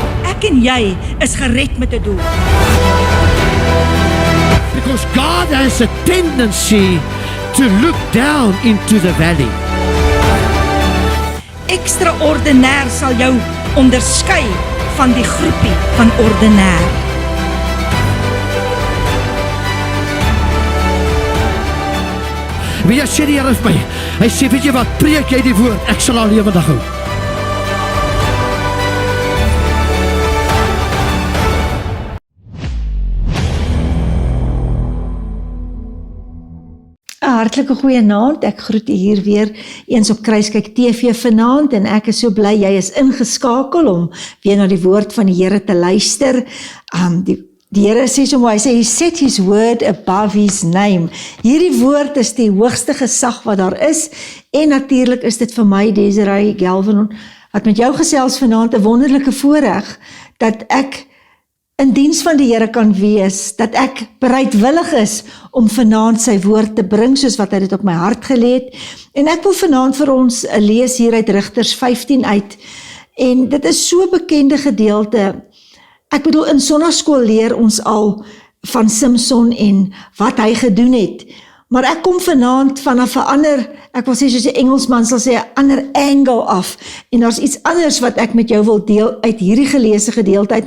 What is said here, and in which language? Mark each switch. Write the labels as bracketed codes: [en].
[af] Ek en jy is gered met 'n doel. [en] Because God has a tendency to look down into the valley. [af] Extraordinair sal jou onderskei van die groepie van ordinair. Wie jy sê die Here is my. Hy sê, weet jy wat, preek jy die woord, ek sal al lewendig hou. Hartlike goeie naand, ek groet u hier weer eens op Kruiskyk TV vanaand en ek is so bly jy is ingeskakel om weer na die woord van die Here te luister. Die Here sê so mooi, hy sê, [en] he set his word above his name. [af] Hierdie woord is die hoogste gesag wat daar is en natuurlik is dit vir my, Desiree Galvin, wat met jou gesels vanaand 'n wonderlike voorreg, dat ek in diens van die Here kan wees, dat ek bereidwillig is om vanaand sy woord te bring, soos wat hy dit op my hart gelê het. En ek wil vanaand vir ons lees hier uit Rigters 15 uit. En dit is so 'n bekende gedeelte. Ek bedoel, in sonnaskool leer ons al van Samson en wat hy gedoen het. Maar ek kom vanaand vanaf 'n ander, ek wil sê soos die Engelsman sal sê, 'n ander angle af. En daar's iets anders wat ek met jou wil deel uit hierdie geleesde gedeelte uit.